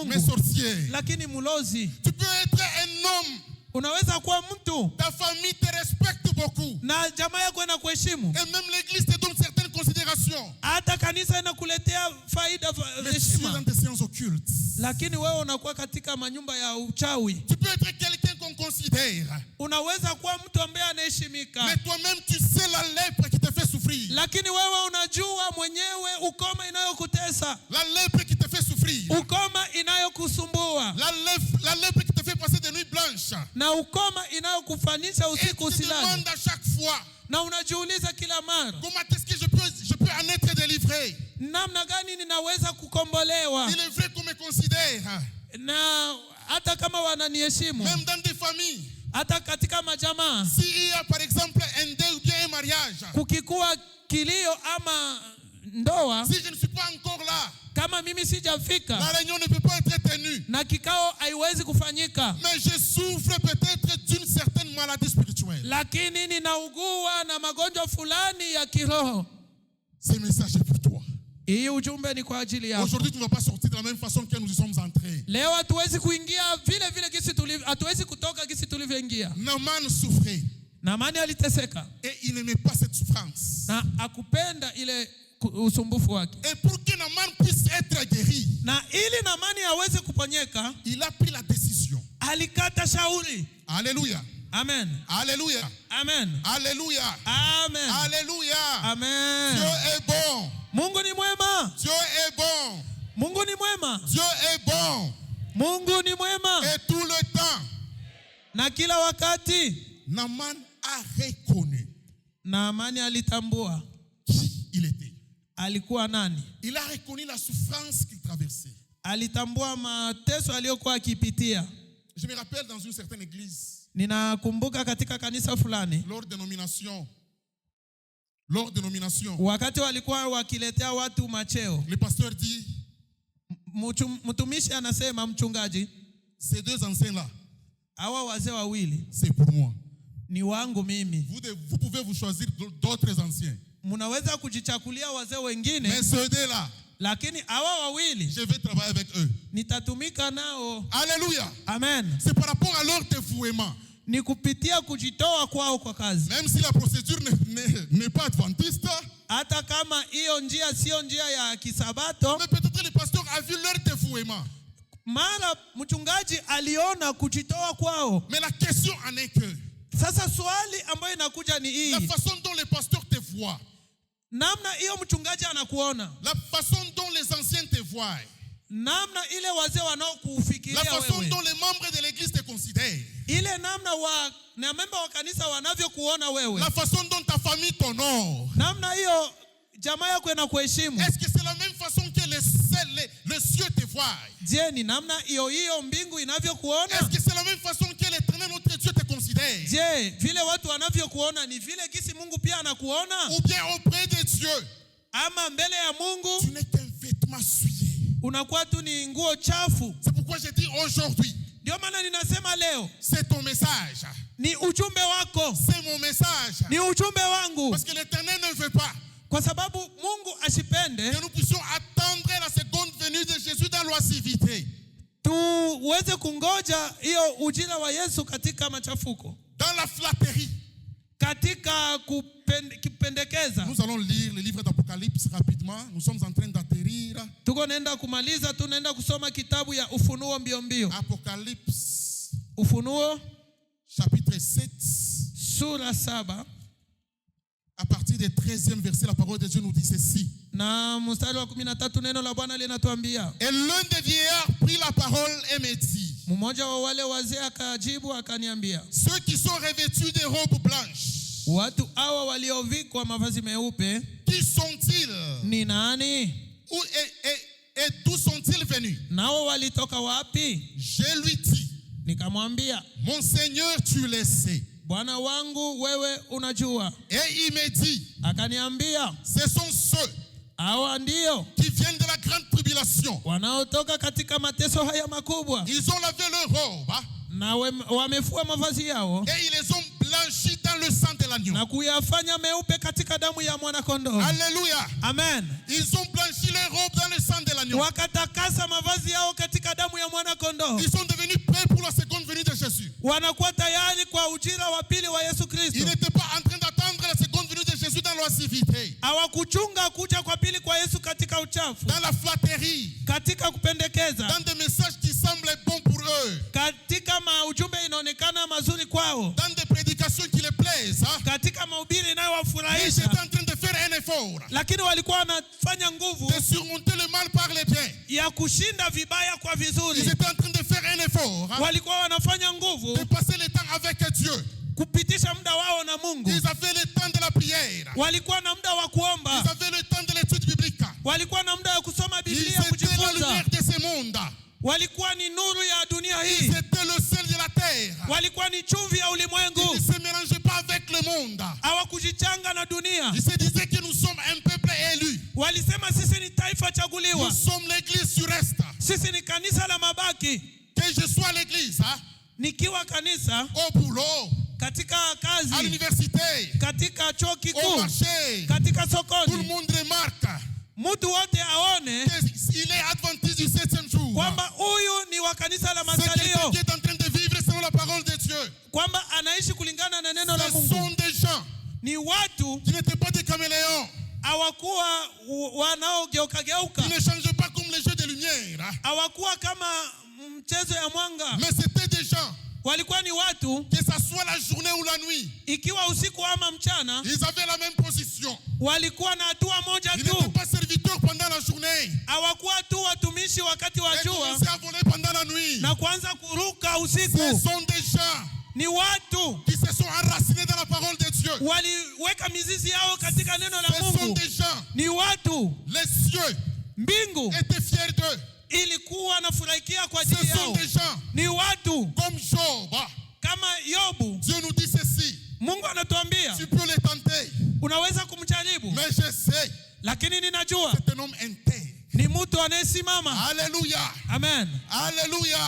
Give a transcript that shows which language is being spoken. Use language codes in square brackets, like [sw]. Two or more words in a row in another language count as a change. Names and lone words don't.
[fr] Mais sorcier. [sw] Lakini mulozi. [fr] Tu peux être un homme. [sw] Unaweza kuwa mtu. [fr] Ta famille te respecte beaucoup. [sw] Na jamaa yako inakuheshimu. [fr] Et même l'église te donne certaines considérations. [sw] Hata kanisa inakuletea faida heshima. [fr] dans des séances occultes. [sw] Lakini wewe unakuwa katika manyumba ya uchawi. [fr] Tu peux être quelqu'un qu'on considère. [sw] Unaweza kuwa mtu ambaye anaheshimika. [fr] Mais toi-même tu sais la lèpre qui te fait souffrir. [sw] Lakini wewe unajua mwenyewe ukoma inayokutesa. [fr] La lèpre qui te fait souffrir. [sw] Ukoma inayokusumbua. [fr] La lèpre qui te fait passer des nuits blanches. [sw] Na ukoma inayokufanisha usiku usilale. [fr] Et tu te demandes à chaque fois. [sw] Na unajiuliza kila mara. [fr] Comment est-ce que je peux en être délivré? [sw] Namna gani ninaweza kukombolewa? [fr] Il est vrai qu'on me considère. [sw] Na hata kama wananiheshimu. [fr] Même dans des familles. [sw] Hata katika majamaa. [fr] S'il y a par exemple un deuil ou bien un mariage. [sw] Kukikuwa kilio ama ndoa. [fr] Si je ne suis pas encore là. [sw] Kama mimi sijafika. [fr] La réunion ne peut pas être tenue. [sw] Na kikao haiwezi kufanyika. [fr] Mais je souffre peut-être d'une certaine maladie spirituelle. [sw] Lakini ninaugua na magonjwa fulani ya kiroho. [fr] Ce message est pour toi. [sw] Hii ujumbe ni kwa ajili yako. [fr] Aujourd'hui tu ne vas pas sortir de la même façon que nous y sommes entrés. [sw] Leo hatuwezi kuingia vile vile gisi tulivyo, hatuwezi kutoka gisi tulivyoingia. [fr] Naaman souffrait. [sw] Naamani aliteseka. [fr] Et il n'aimait pas cette souffrance. [sw] Na akupenda ile usumbufu wake. [fr] Et pour que Naaman puisse être guéri, [sw] na ili Naamani aweze kuponyeka, [fr] il a pris la décision. [sw] Alikata shauri. [fr] Alléluia. [sw] Amen. [fr] Alléluia. [sw] Amen. [fr] Alléluia. [sw] Amen. [fr] Alléluia. [sw] Amen. [fr] Dieu est bon. [sw] Mungu ni mwema. [fr] Dieu est bon. [sw] Mungu ni mwema. [fr] Dieu est bon. [sw] Mungu ni mwema. [fr] Et tout le temps. [sw] Na kila wakati. [fr] Naaman a reconnu. [sw] Naamani alitambua [fr] qui il était. [sw] Alikuwa nani? [fr] Il a reconnu la souffrance qu'il traversait. [sw] Alitambua mateso aliyokuwa akipitia. [fr] Je me rappelle dans une certaine église. [sw] Ninakumbuka katika kanisa fulani. [fr] Lors de nomination. [sw] Wakati walikuwa wakiletea watu macheo. [fr] Le pasteur dit. [sw] Mtumishi anasema mchungaji. [fr] Ces deux anciens là. [sw] Hawa wazee wawili. [fr] C'est pour moi. [sw] Ni wangu mimi. [fr] Vous pouvez vous choisir d'autres anciens. [sw] Munaweza kujichakulia wazee wengine. [fr] Mais ceux deux là. [sw] Lakini hawa wawili. [fr] Je vais travailler avec eux. [sw] Nitatumika nao. [fr] Alléluia. [sw] Amen. [fr] C'est par rapport à leur dévouement. [sw] Ni kupitia kujitoa kwao kwa kazi. [fr] Même si la procédure n'est pas adventiste. [sw] Hata kama hiyo njia sio njia ya kisabato. [fr] Mais peut-être le pasteur a vu leur dévouement. [sw] Mara mchungaji aliona kujitoa kwao. [fr] Mais la question en est que. [sw] Sasa swali ambayo inakuja ni hii. [fr] La façon dont le pasteur te voit. [sw] Namna hiyo mchungaji anakuona. [fr] La façon dont les anciens te voient. [sw] Namna ile wazee wanaokufikiria wewe. [fr] La façon dont les membres de l'église te considèrent. [sw] Ile namna na memba wa kanisa wanavyokuona wewe. [fr] La façon dont ta famille t'honore. [sw] Namna hiyo jamaa yako inakuheshimu. [fr] Est-ce que c'est la même façon que les cieux te voient? [sw] Je, ni namna hiyo mbingu inavyokuona? [fr] Est-ce que c'est la même façon que l'Éternel notre Dieu te considère? [sw] Je, vile watu wanavyokuona ni vile kisi Mungu pia anakuona? [fr] Ou bien auprès de Dieu? [sw] Ama mbele ya Mungu? [fr] Tu n'es qu'un vêtement souillé. [sw] Unakuwa tu ni nguo chafu. [fr] C'est pourquoi je dis aujourd'hui. [sw] Ndio maana ninasema leo. [fr] C'est ton message. [sw] Ni ujumbe wako. [fr] C'est mon message. [sw] Ni ujumbe wangu. [fr] Parce que l'Éternel ne veut pas. [sw] Kwa sababu Mungu asipende. [fr] Que nous puissions attendre la seconde venue de Jésus dans l'oisiveté. [sw] Tuweze kungoja hiyo ujira wa Yesu katika machafuko. [fr] Dans la flatterie. [sw] Katika kupendekeza. [fr] Nous allons lire le livre d'Apocalypse rapidement. Nous sommes en train d'atterrir. [sw] Tuko naenda kumaliza, tunaenda kusoma kitabu ya Ufunuo mbio mbio. [fr] Apocalypse. [sw] Ufunuo [fr] chapitre 7. [sw] Sura 7. [fr] À partir du 13e verset, la parole de Dieu nous dit ceci. [sw] Na mstari wa 13 neno la Bwana linatuambia. [fr] Et l'un des vieillards prit la parole et me dit. [sw] Mmoja wa wale wazee akajibu akaniambia. [fr] Ceux qui sont revêtus de robes blanches. [sw] Watu hawa waliovikwa mavazi meupe. [fr] qui sont-ils? [sw] Ni nani? [fr] Et d'où sont-ils venus? [sw] Nao walitoka wapi? [fr] Je lui dis, [sw] Nikamwambia, [fr] mon Seigneur, tu le sais. [sw] Bwana wangu wewe unajua. [fr] Et il me dit, [sw] Akaniambia, [fr] ce sont ceux [sw] hawa ndio [fr] qui viennent de la grande tribulation. [sw] wanaotoka katika mateso haya makubwa, [fr] Ils ont lavé leur robe [sw] na wamefua mavazi yao [fr] et ils les ont blanchis dans le sang de l'agneau. [sw] na kuyafanya meupe katika damu ya mwana-kondoo. [fr] Alléluia. [sw] Amen. [fr] Ils ont blanchi leur robe dans le sang de l'agneau. [sw] Wakatakasa mavazi yao katika damu ya mwana-kondoo. [fr] Ils sont devenus prêts pour la seconde venue de Jésus. [sw] Wanakuwa tayari kwa ujira wa pili wa Yesu [fr] Ils [sw] Kristo. [fr] n'étaient pas en train d'attendre la seconde venue de Jésus dans l'oisiveté, [sw] Hawakuchunga kuja kwa pili kwa Yesu katika uchafu, [fr] dans la flatterie, [sw] katika kupendekeza, [fr] dans des messages qui semblent bons pour eux, [sw] katika ujumbe inaonekana mazuri kwao, [fr] dans des prédications qui les plaisent. [sw] katika mahubiri [fr] Ils [sw] inayowafurahisha, [fr] étaient en train de faire un effort [sw] lakini walikuwa wanafanya nguvu [fr] de surmonter le mal par le bien. [sw] ya kushinda vibaya kwa [fr] Ils [sw] vizuri. [fr] étaient en train de faire un effort [sw] Walikuwa wanafanya nguvu [fr] de passer le temps avec Dieu. [sw] kupitisha muda wao na Mungu. [fr] Ils avaient le temps de la prière. [sw] Walikuwa na muda wa kuomba, [fr] Ils avaient le temps de l'étude biblique. [sw] walikuwa na muda wa kusoma [fr] Ils [sw] Biblia, [fr] étaient la [sw] kujifunza. [fr] lumière de ce monde. [sw] Walikuwa ni nuru ya dunia [fr] Ils [sw] hii, [fr] étaient le sel de la terre. [sw] walikuwa ni chumvi ya ulimwengu. [fr] Ils ne se mélangeaient pas avec le monde. [sw] Hawakujichanga na dunia. [fr] Ils se disaient que nous sommes un peuple élu. [sw] Walisema sisi ni taifa chaguliwa, [fr] Nous sommes l'église sur reste. [sw] sisi ni kanisa la mabaki. [fr] Que je sois à l'église, [sw] Nikiwa kanisa, [fr] au boulot, [sw] katika [fr] à [sw] kazi, [fr] l'université, [sw] katika chuo [fr] au [sw] kikuu, [fr] marché, [sw] katika [fr] tout le [sw] sokoni, [fr] monde remarque [sw] mtu wote aone [fr] qu'il est adventiste du 7e jour. [sw] kwamba huyu ni wa kanisa la [fr] C'est quelqu'un [sw] masalio, [fr] qui est en train de vivre selon la parole de Dieu. [sw] kwamba anaishi kulingana na neno la [fr] Ce [sw] Mungu. [fr] sont des gens [sw] Ni watu [fr] qui n'étaient pas des caméléons. [sw] hawakuwa wanaogeuka geuka, [fr] Ils ne changeaient pas comme les jeux de lumière. [sw] hawakuwa kama mchezo ya mwanga. [fr] Mais c'était des gens, [sw] Walikuwa ni watu, [fr] que ce soit la journée ou la nuit, [sw] ikiwa usiku ama mchana, [fr] ils avaient la même position. [sw] walikuwa na hatua moja [fr] Ils [sw] tu. [fr] n'étaient pas serviteurs pendant la journée. [sw] Hawakuwa tu watumishi wakati wa [fr] Ils [sw] jua [fr] commençaient à voler pendant la nuit. [sw] na kuanza kuruka [fr] Ce [sw] usiku. [fr] sont des gens [sw] Ni watu [fr] qui se sont enracinés dans la parole de Dieu. [sw] waliweka mizizi yao katika neno la [fr] Ce sont [sw] Mungu. [fr] des gens, [sw] Ni watu, [fr] les cieux [sw] mbingu [fr] étaient fiers d'eux. [sw] ilikuwa nafurahikia kwa [fr] Ce [sw] ajili [fr] sont [sw] yao. [fr] des gens [sw] Ni watu [fr] comme Job. [sw] kama Yobu. [fr] Dieu nous dit ceci, [sw] Mungu anatuambia [fr] tu peux les tenter, [sw] unaweza kumjaribu, [fr] mais je sais, [sw] lakini ninajua [fr] c'est un homme intègre. [sw] ni mtu anayesimama. [fr] Alléluia, [sw] Amen, [fr] alléluia,